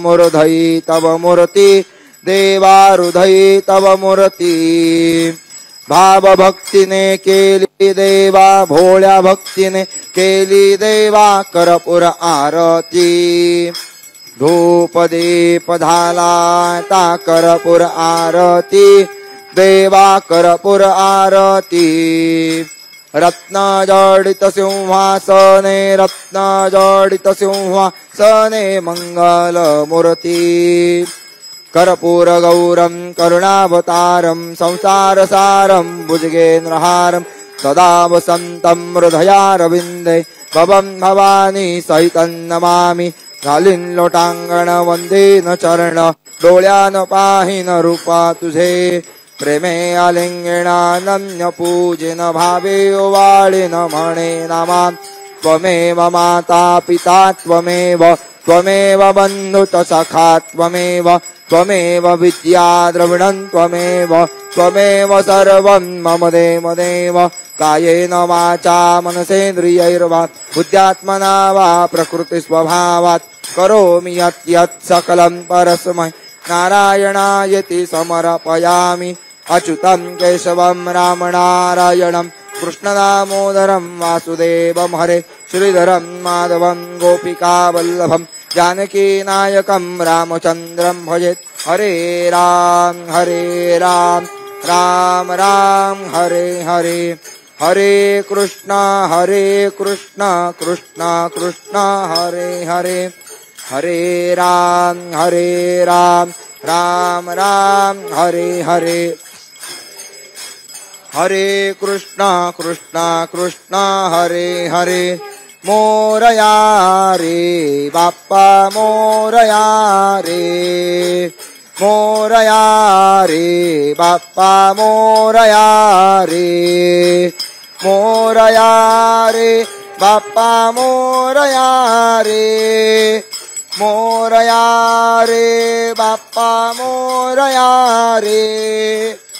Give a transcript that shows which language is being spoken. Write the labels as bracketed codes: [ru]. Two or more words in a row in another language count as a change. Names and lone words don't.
[mr] हृदयी तव मूर्ती देवा हृदयी तव मूर्ती भाव भक्तीने केली देवा भोळ्या भक्तीने केली देवा कर्पूर आरती धूप दीप झाला ता कर्पूर आरती देवा कर्पूर आरती रत्नजडित सिंहासने मंगल मूर्ती [sa] कर्पूर गौरम करुणावतारम संसार सारम भुजगेन्द्रहारम सदा वसंतं हृदयारविंदे भवं भवानी सहितं नमामि [mr] घालीन लोटांगण वंदेन चरण डोळ्यान पाहिन रूपा तुझे प्रेमे आलिंगणानन्य पूजिन भावे ओवाळीन म्हणे नामा [sa] त्वमेव माता पिता त्वमेव बन्धुत सखा त्वमेव विद्या द्रविणं त्वमेव सर्वं मम देव कायेन वाचा मनसेन्द्रियैर्वा बुद्ध्यात्मना वा प्रकृतिस्वभावात् करोमि यत् सकलं परस्मै नारायणायति समर्पयामि अच्युतं केशवं रामनारायणं कृष्णदामोदरं वासुदेवं हरे श्रीधरं माधवं गोपिकावल्लभं जानकीनायकं रामचन्द्रं भजेत् हरे राम राम राम हरे हरे हरे कृष्णा कृष्णा कृष्णा हरे हरे हरे राम राम राम हरे हरे हरे कृष्णा कृष्णा हरे हरे [mr] मोरया रे बाप्पा मोरया रे बाप्पा मोरया रे बाप्पा मोरया रे बाप्पा मोरया रे